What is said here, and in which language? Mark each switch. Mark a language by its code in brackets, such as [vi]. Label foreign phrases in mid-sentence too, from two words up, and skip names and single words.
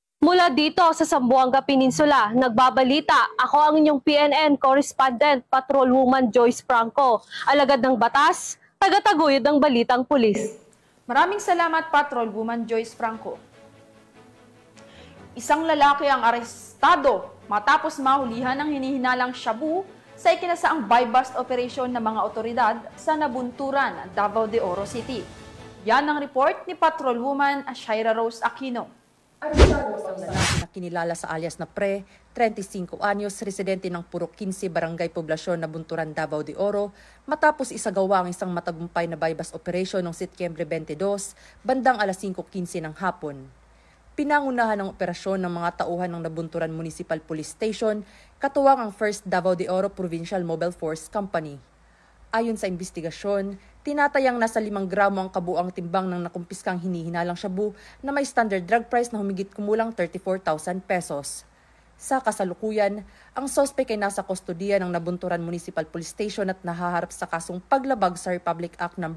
[tl] Mula dito sa Zamboanga Peninsula, nagbabalita ako ang inyong PNN correspondent, Patrolwoman Joyce Franco. Alagad ng batas, tagataguyod ng balitang pulis. Maraming salamat, Patrolwoman Joyce Franco. Isang lalaki ang arestado matapos mahulihan ng hinihinalang shabu sa ikinasaang [en] buy-bust operation [tl] ng mga otoridad sa Nabunturan, Davao de Oro City. Yan ang report ni Patrolwoman Shaira Rose Aquino. Isang lalaki na kinilala sa alias na Pre, 35 anyos, residente ng Purok 15, Barangay Poblasyon, Nabunturan, Davao de Oro, matapos isagawa ang isang matagumpay na [en] buy-bust operation [tl] noong Setyembre 22, bandang alas 5:15 ng hapon. Pinangunahan ng operasyon ng mga tauhan ng Nabunturan Municipal Police Station, katuwang ang 1st Davao de Oro Provincial Mobile Force Company. Ayon sa investigasyon, tinatayang nasa 5 gramo ang kabuang timbang ng nakumpiskang hinihinalang shabu na may [en] standard drug price [tl] na humigit kumulang 34,000 pesos. Sa kasalukuyan, ang sospek ay nasa kustodiya ng Nabunturan Municipal Police Station at nahaharap sa kasong paglabag sa Republic Act No.